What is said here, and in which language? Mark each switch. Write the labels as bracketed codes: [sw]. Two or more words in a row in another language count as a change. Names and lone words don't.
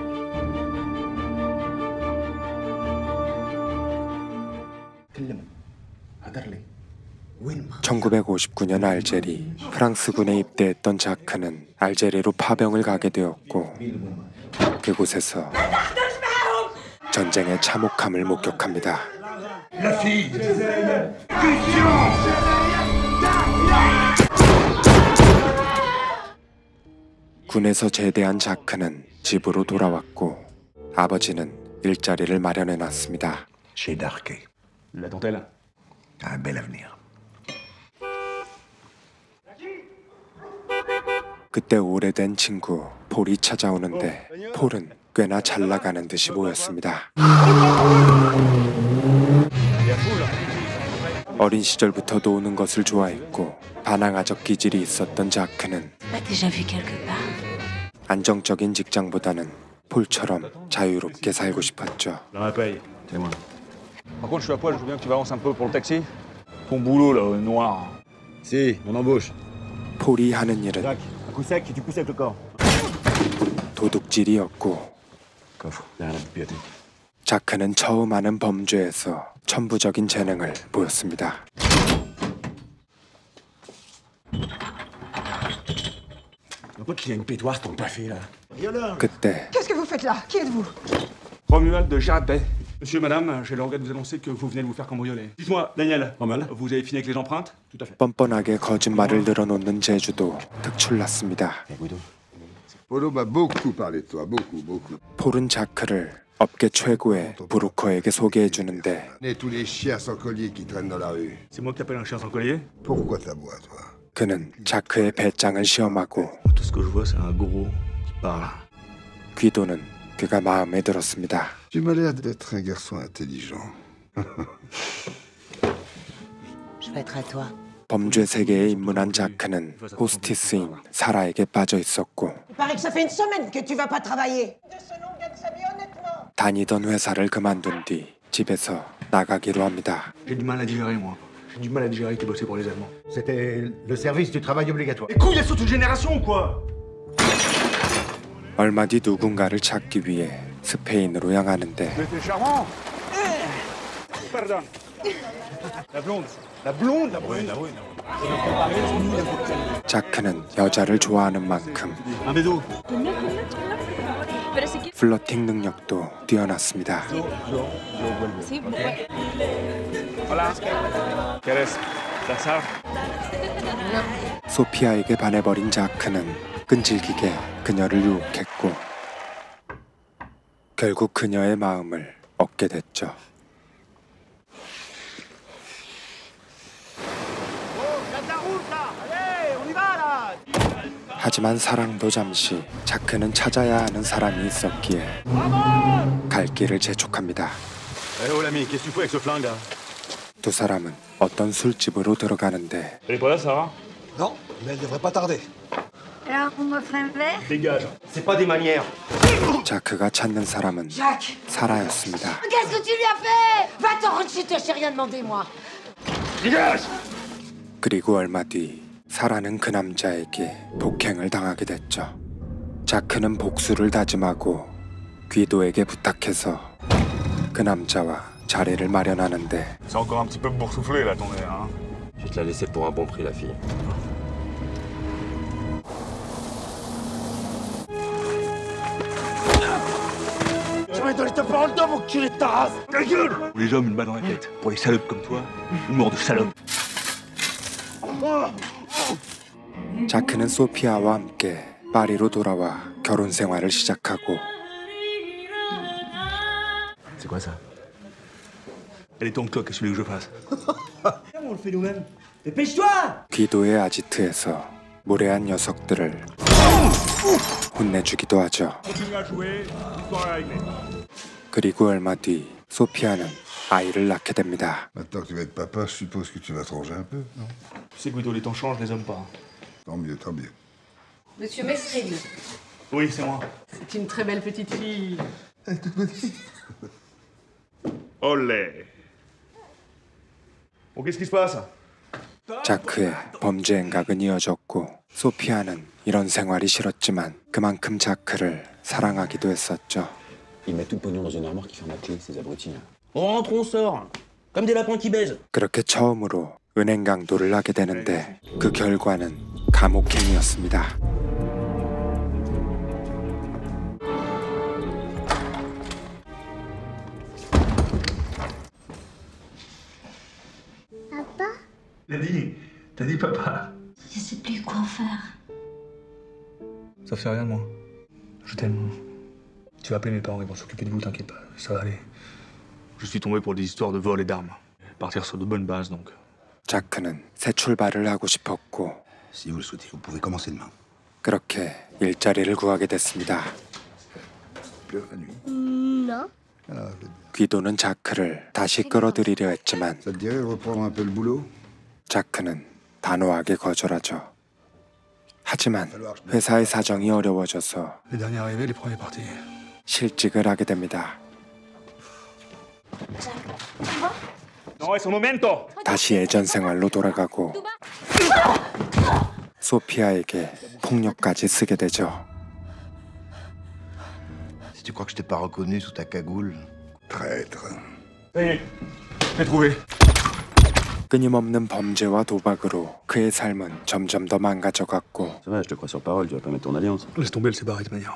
[ko] 1959년 알제리, 프랑스군에 입대했던 자크는 알제리로 파병을 가게 되었고 그곳에서 전쟁의 참혹함을 목격합니다. 군에서 제대한 자크는 집으로 돌아왔고 아버지는 일자리를 마련해놨습니다. [fr] Chez Darquet. La dentelle. Un bel avenir. [ko] 그때 오래된 친구 폴이 찾아오는데 폴은 꽤나 잘 나가는 듯이 보였습니다. 어린 시절부터 노는 것을 좋아했고 반항아적 기질이 있었던 자크는 안정적인 직장보다는 폴처럼 자유롭게 살고 싶었죠. [fr] Par contre, je suis à poil, je veux bien que tu m'avances un peu pour le taxi. Ton boulot, là, noir. Si, mon embauche. [ko] 폴이 하는 일은 [fr] Jacques, un coup sec et tu pousses avec le corps. [ko] 도둑질이었고 [fr] Coffre, derrière la bibliothèque. [ko] 자크는 처음 하는 범죄에서 천부적인 재능을 보였습니다. [fr] Pourquoi qu'il y a une pétoire pour pas fait là? [ko] 그때 [fr] Qu'est-ce que vous faites là? Qui êtes-vous? Romuald de Gérard-Bay. Monsieur, madame, j'ai le regret de vous annoncer que vous venez de vous faire cambrioler. Dites-moi, Daniel, vous avez fini avec les empreintes? Tout à fait. [ko] 뻔뻔하게 거짓말을 늘어놓는 제주도 특출났습니다. [fr] Polo m'a beaucoup parlé de toi, beaucoup. [ko] 폴은 자크를 업계 최고의 브로커에게 소개해주는데 [fr] Et tous les chiens sans collier qui traînent dans la rue. C'est moi qui t'appelle un chien sans collier? Pourquoi t'aboies, toi? [ko] 그는 자크의 배짱을 시험하고 [fr] Tout ce que je vois, c'est un gros qui parle. [ko] 귀도는 그가 마음에 들었습니다. [fr] Tu m'as l'air d'être un garçon intelligent. Je vais être à toi. [ko] 범죄 세계에 입문한 자크는 호스티스인 사라에게 빠져 있었고 [fr] Il paraît que ça fait une semaine que tu vas pas travailler. [ko] 다니던 회사를 그만둔 뒤 집에서 나가기로 합니다. [fr] J'ai du mal à digérer, moi. J'ai du mal à digérer qu'il bossait pour les Allemands. C'était le service du travail obligatoire. Les couilles, elles sont toute génération ou quoi? [ko] 얼마 뒤 누군가를 찾기 위해 스페인으로 향하는데 [fr] Mais t'es charmant. Pardon. La blonde. La blonde, la brune. [ko] 자크는 여자를 좋아하는 만큼 [fr] Un bédo. [ko] 플러팅 능력도 뛰어났습니다. [es] Hola. ¿Qué eres? ¿Lazar? [ko] 소피아에게 반해버린 자크는 끈질기게 그녀를 유혹했고 결국 그녀의 마음을 얻게 됐죠. 하지만 사랑도 잠시 자크는 찾아야 하는 사람이 있었기에 갈 길을 재촉합니다. [fr] Eh oh l'ami, qu'est-ce que tu fous avec ce flingue là? [ko] 두 사람은 어떤 술집으로 들어가는데 [fr] Elle est pas là, Sarah? Non, mais elle devrait pas tarder. Alors, vous m'offrez un verre? Dégage. C'est pas des manières. [ko] 자크가 찾는 사람은 Jacques! 사라였습니다. [fr] Qu'est-ce que tu lui as fait? Va-t'en, rentre chez toi, je t'ai rien demandé, moi. Dégage! [ko] 그리고 얼마 뒤 사라는 그 남자에게 폭행을 당하게 됐죠. 자크는 복수를 다짐하고 귀도에게 부탁해서 그 남자와 자리를 마련하는데 [fr] C'est encore un petit peu boursouflé, là, ton nez, hein? Je vais te la laisser pour un bon prix, la fille. Je vais donner ta parole d'homme, enculé de ta race. Ta gueule! Pour les hommes, une balle dans la tête. Pour les salopes comme toi, une mort de salope. [ko] 자크는 소피아와 함께 파리로 돌아와 결혼 생활을 시작하고 [fr] C'est quoi ça? Elle est ton toi, qu'est-ce que tu veux que je fasse? On le fait nous-mêmes. Dépêche-toi! [ko] 귀도의 아지트에서 무례한 녀석들을 혼내주기도 하죠. [fr] Continue à jouer, l'histoire est réglée. [ko] 그리고 얼마 뒤 소피아는 아이를 낳게 됩니다. [fr] Maintenant que tu vas être papa, je suppose que tu vas te ranger un peu, non? Tu sais, Guido, les temps changent, les hommes pas. Tant mieux, tant mieux. Monsieur Mesrine. Oui, c'est moi. C'est une très belle petite fille. Olé. Bon, qu'est-ce qui se passe? [ko] 자크의 범죄 행각은 이어졌고 소피아는 이런 생활이 싫었지만 그만큼 자크를 사랑하기도 했었죠. [fr] Ils mettent tout le pognon dans une armoire qui ferme la clé, ces abrutis. On rentre, on sort. Comme des lapins qui baisent. [ko] 그렇게 처음으로 은행 강도를 하게 되는데 그 결과는 감옥행이었습니다. [fr] Papa? T'as dit papa. Je sais plus quoi faire. Ça fait rien, moi. Je t'aime. Tu vas appeler mes parents, ils vont s'occuper de vous, t'inquiète pas, ça va aller. Je suis tombé pour des histoires de vol et d'armes. Partir sur de bonnes bases, donc. [ko] 자크는 새 출발을 하고 싶었고 [fr] Si vous le souhaitez, vous pouvez commencer demain. [ko] 그렇게 일자리를 구하게 됐습니다. [fr] Pleure la nuit. Non. [ko] 귀도는 자크를 다시 끌어들이려 했지만 [fr] Ça te dirait de reprendre un peu le boulot? [ko] 자크는 단호하게 거절하죠. 하지만 회사의 사정이 어려워져서 [fr] Les derniers arrivés, les premiers partis. [ko] 실직을 하게 됩니다. [es] No, es un momento. [ko] 다시 예전 생활로 돌아가고 소피아에게 폭력까지 쓰게 되죠. [fr] Si tu crois que je t'ai pas reconnu sous ta cagoule. Traître. Ça y est, j'ai trouvé. [ko] 끊임없는 범죄와 도박으로 그의 삶은 점점 더 망가져갔고 [fr] Ça va, je te crois sur parole, tu vas pas mettre ton alliance. Laisse tomber, elle s'est barrée de manière.